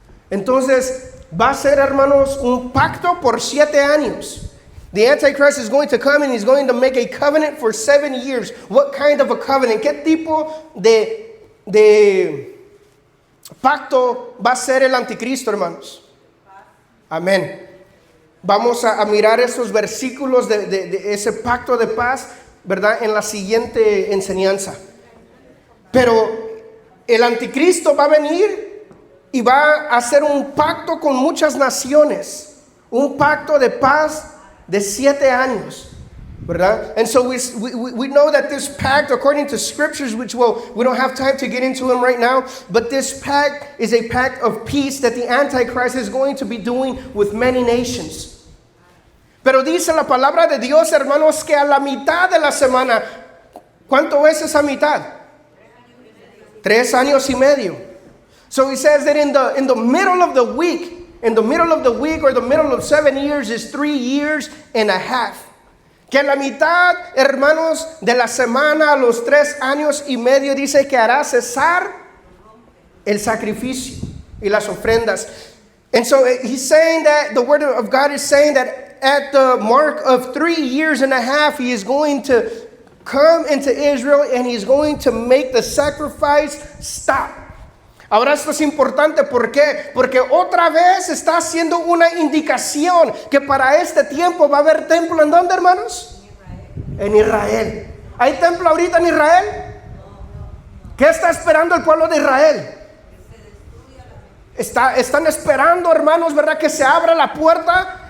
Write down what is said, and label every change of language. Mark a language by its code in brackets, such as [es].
[es] Entonces va a ser, hermanos, un pacto por 7 años. [en] The Antichrist is going to come and he's going to make a covenant for 7 years. What kind of a covenant? [es] ¿Qué tipo de pacto va a ser el anticristo, hermanos? Amén. Vamos a mirar esos versículos de ese pacto de paz, ¿verdad?, en la siguiente enseñanza. Pero el anticristo va a venir y va a hacer un pacto con muchas naciones, un pacto de paz de 7 años, ¿verdad? [en] And so we know that this pact, according to scriptures, which we don't have time to get into them right now, but this pact is a pact of peace that the Antichrist is going to be doing with many nations. [es] Pero dice la palabra de Dios, hermanos, que a la mitad de la semana, ¿cuánto es esa mitad? 3 años y medio. [en] So he says that in the middle of the week, or the middle of 7 years is 3 years and a half. [es] Que a la mitad, hermanos, de la semana, a los 3 años y medio, dice que hará cesar el sacrificio y las ofrendas. [en] And so he's saying that the word of God is saying that at the mark of 3 years and a half, he is going to come into Israel and he's going to make the sacrifice stop. [es] Ahora esto es importante, ¿por qué? Porque otra vez está haciendo una indicación que para este tiempo va a haber templo. ¿En dónde, hermanos? En Israel. ¿Hay templo ahorita en Israel? ¿Qué está esperando el pueblo de Israel? Están esperando, hermanos, ¿verdad?, que se abra la puerta.